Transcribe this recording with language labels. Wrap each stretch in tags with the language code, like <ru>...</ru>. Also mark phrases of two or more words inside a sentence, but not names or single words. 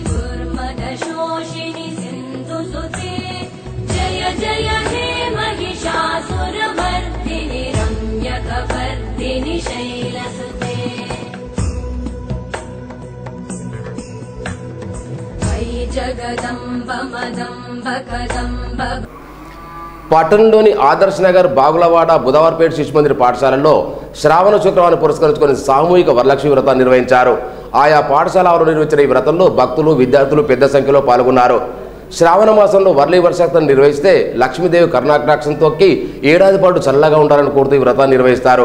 <sa>दुर्मदशोषिणि सिन्धुसुते जय जय हे महिष महिषासुरमर्दिनि रम्यकपर्दिनि शैलसुते मयि जगदम्ब मदम्ब कदम्ब</sa> <te>పట్టణంలోని ఆదర్శ్ నగర్ బాగులవాడ బుధవార్పేట శిశు మందిర్ పాఠశాలలో శ్రావణ శుక్రవారం పురస్కరించుకొని సామూహిక వరలక్ష్మి వ్రతాన్ని నిర్వహించారు. ఆయా పాఠశాల వారు నిర్వహించిన ఈ వ్రతంలో భక్తులు విద్యార్థులు పెద్ద సంఖ్యలో పాల్గొన్నారు. శ్రావణ మాసంలో వర్లీ వర్షాక్తం నిర్వహిస్తే లక్ష్మీదేవి కరుణాకటాక్షం తొక్కి ఏడాది పాటు చల్లగా ఉండాలని కోరుతూ ఈ వ్రతాన్ని నిర్వహిస్తారు.</te>